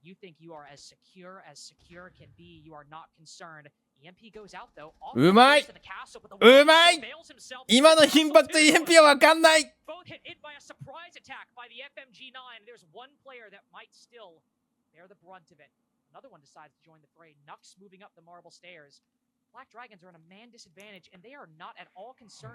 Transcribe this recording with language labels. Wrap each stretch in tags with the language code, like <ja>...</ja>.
<en>You think you are as secure can be. You are not concerned. EMP goes out though.</en> <ja>うまい、うまい。今のインパクト EMP はわかんない。</ja> <en>Both hit in by a surprise attack by the FMG9. There's one player that might still bear the brunt of it. Another one decides to join the fray. Nux moving up the marble stairs. BlackDragons are in a man disadvantage and they are not at all concerned.</en>